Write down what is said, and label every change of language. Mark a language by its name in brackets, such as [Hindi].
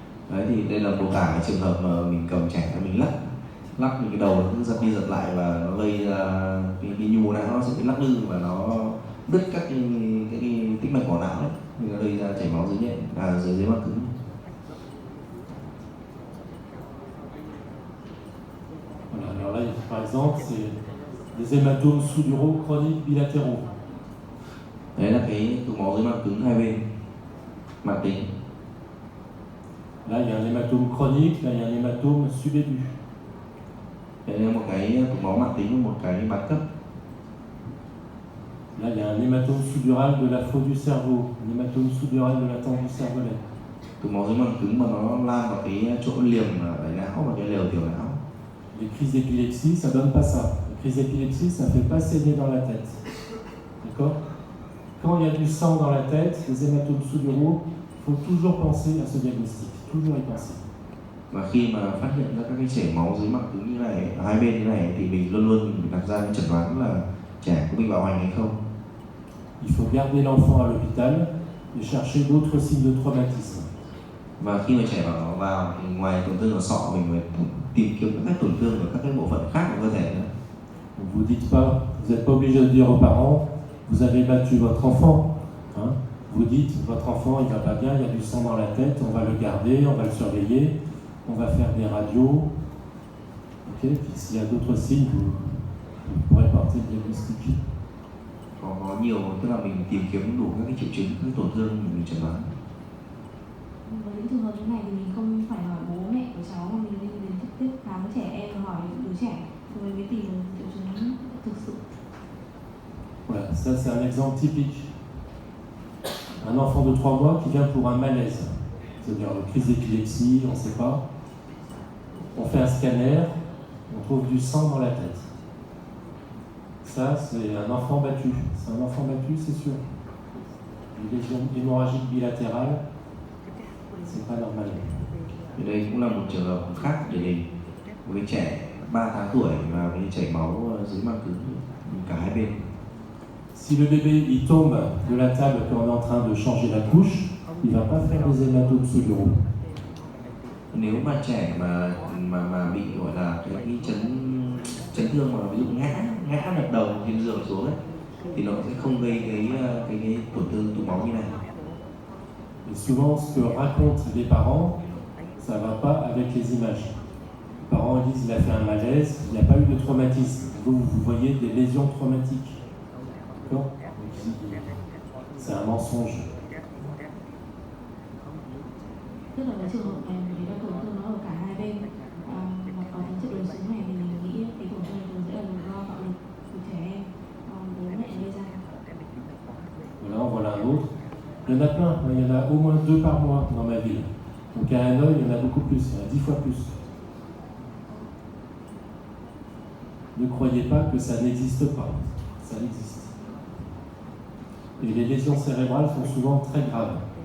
[Vietnamese] Đấy thì đây là một cả cái trường hợp mà mình cầm trẻ mình lắc những cái đầu nó cứ giật đi giật lại và nó gây ra cái nhu não nó sẽ bị lắc lư và nó đứt các cái tĩnh mạch vỏ não ấy, thì nó gây ra chảy máu dưới màng cứng. [French] Voilà, alors là, par exemple, c'est des hématomes sous-duraux chroniques bilatéraux. [Vietnamese] Đấy là cái tụ máu dưới màng cứng hai bên, mãn tính. [French] Là, il y a un hématome chronique, là, il y a un hématome subaigu. [Vietnamese] Đấy là một cái tụ máu mãn tính và một cái mãn cấp. [French] Là, il y a un hématome sous-dural de la faute du cerveau, un hématome sous-dural de la tente du cervelet. [Vietnamese] Tụ máu dưới màng cứng mà nó lan vào cái chỗ liềm ở não và cái lều tiểu não. [French] Les crises d'épilepsie, ça donne pas ça. Les crises d'épilepsie, ça fait pas saigner dans la tête. D'accord? Quand il y a du sang dans la tête, des hématomes sous-duraux, il faut toujours penser à ce diagnostic. Toujours y penser. [Vietnamese] Và khi mà phát hiện ra các cái chảy máu dưới màng cứng như này, hai bên như này, thì mình luôn luôn đặt ra cái chẩn đoán là trẻ có bị bạo hành hay không. [French] Il faut garder l'enfant à l'hôpital et chercher d'autres signes de traumatisme. [Vietnamese] Và khi mà trẻ vào thì ngoài tổn thương ở sọ, mình phải tìm kiếm các tổn thương ở các cái bộ phận khác của cơ thể nữa. [French] Vous dites pas, vous n'êtes pas obligé de dire aux parents, vous avez battu votre enfant. Hein? Vous dites, votre enfant il va pas bien, il y a du sang dans la tête, on va le garder, on va le surveiller, on va faire des radios. Ok, puis s'il y a d'autres signes, vous pourrez porter le diagnostic. [Vietnamese] Có nhiều, tức là mình tìm kiếm đủ các cái triệu chứng, các cái tổn thương mình chẩn đoán. Với những trường hợp như này thì mình không phải hỏi bố mẹ của cháu mà mình nên đến trực tiếp khám trẻ em và hỏi đứa trẻ thì mình mới tìm được triệu chứng thực sự. [French] Voilà, ça c'est un exemple typique. Un enfant de 3 mois qui vient pour un malaise, c'est-à-dire une crise d'épilepsie, on ne sait pas. On fait un scanner, on trouve du sang dans la tête. Ça, c'est un enfant battu. C'est un enfant battu, c'est sûr. Une lésion hémorragique bilatérale, c'est pas normal. [Vietnamese] Thì đây cũng là một trường hợp khác điển hình. Một cái trẻ 3 tháng tuổi và cái chảy máu dưới màng cứng cả hai bên. [French] Si le bébé il tombe de la table quand on est en train de changer la couche, il va pas faire des hématomes sous-uraux. [Vietnamese] Nếu mà trẻ mà bị gọi là cái chấn thương mà ví dụ ngã đập đầu trên giường xuống ấy, thì nó sẽ không gây cái tổn thương tụ máu như này. [French] Et souvent, ce que racontent les parents, ça ne va pas avec les images. Les parents disent qu'il a fait un malaise, il n'y a pas eu de traumatisme. Vous voyez des lésions traumatiques. D'accord ? C'est un mensonge. [Vietnamese] Tức là cái trường hợp này mình thấy là tổn thương nó ở cả hai bên và có tính chất đối xứng này thì mình nghĩ cái tổn thương này sẽ là do bạo lực của trẻ em bố mẹ gây ra. [French] Voilà, on voilà un autre. Il y en a plein, il y en a au moins 2 par mois dans ma ville. Donc à Hanoï, il y en a beaucoup plus, il y en a 10 fois plus. Ne croyez pas que ça n'existe pas, ça existe. Et les lésions cérébrales sont souvent très graves.